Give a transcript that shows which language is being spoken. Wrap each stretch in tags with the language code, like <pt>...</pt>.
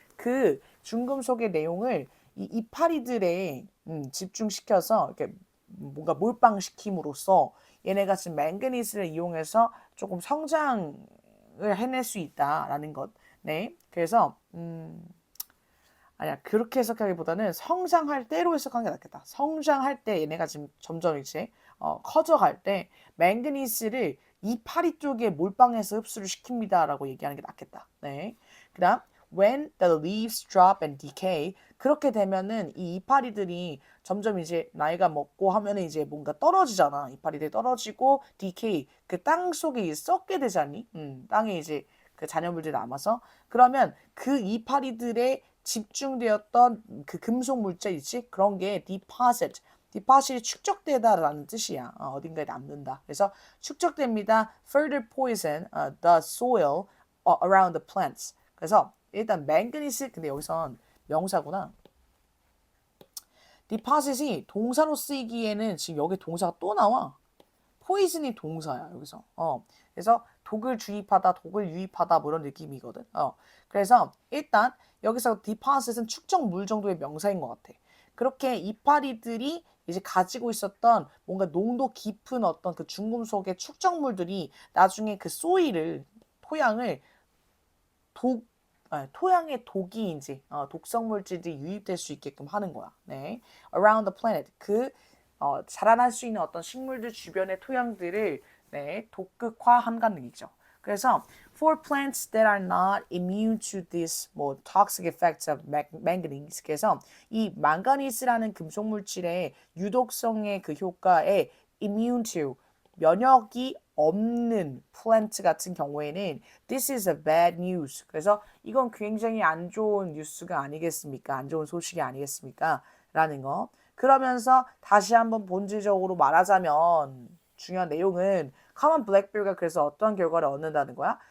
<ko>그 중금속의 내용을 이 이파리들에 집중시켜서 이렇게 뭔가 몰빵시킴으로써 얘네가 지금 망가니스를 이용해서 조금 성장을 해낼 수 있다라는 것. 네. 그래서 아니야. 그렇게 해석하기보다는 성장할 때로 해석하는 게 낫겠다. 성장할 때 얘네가 지금 점점 이제 커져갈 때 망가니스를 이파리 쪽에 몰빵해서 흡수를 시킵니다라고 얘기하는 게 낫겠다. 네. 그다음</ko> <en>when the leaves drop and decay.</en> <ko>그렇게 되면은 이 이파리들이 점점 이제 나이가 먹고 하면은 이제 뭔가 떨어지잖아. 이파리들이 떨어지고 decay 그 땅 속에 썩게 되잖니. 땅에 이제 그 잔여물들이 남아서 그러면 그 이파리들의 집중되었던 그 금속 물질 있지? 그런 게 deposit. deposit이 축적되다라는 뜻이야. 어딘가에 남는다. 그래서 축적됩니다.</ko> <en>further poison the soil around the plants.</en> <ko>그래서 일단 망가니스 근데 여기선 명사구나. deposit이 동사로 쓰이기에는 지금 여기 동사가 또 나와. 포이즌이 동사야 여기서. 그래서 독을 주입하다, 독을 유입하다 뭐 이런 느낌이거든. 그래서 일단 여기서 deposit은 축적물 정도의 명사인 것 같아. 그렇게 이파리들이 이제 가지고 있었던 뭔가 농도 깊은 어떤 그 중금속의 축적물들이 나중에 그 소일을 토양을 토양의 독이 이제 독성 물질이 유입될 수 있게끔 하는 거야. 네,</ko> <en>around the planet</en> <ko>자라날 수 있는 어떤 식물들 주변의 토양들을 네, 독극화한다는 얘기죠. 그래서</ko> <en>for plants that are not immune to this</en> <ko>뭐</ko> <en>toxic effects of manganese.</en> <ko>그래서 이 망가니스라는 금속 물질의 유독성의 그 효과에</ko> <en>immune to</en> <ko>면역이 없는 플랜트 같은 경우에는</ko> <en>this is a bad news.</en> <ko>그래서 이건 굉장히 안 좋은 뉴스가 아니겠습니까? 안 좋은 소식이 아니겠습니까? 라는 거. 그러면서 다시 한번 본질적으로 말하자면 중요한 내용은 커먼 블랙베리가 그래서 어떤 결과를 얻는다는 거야?</ko>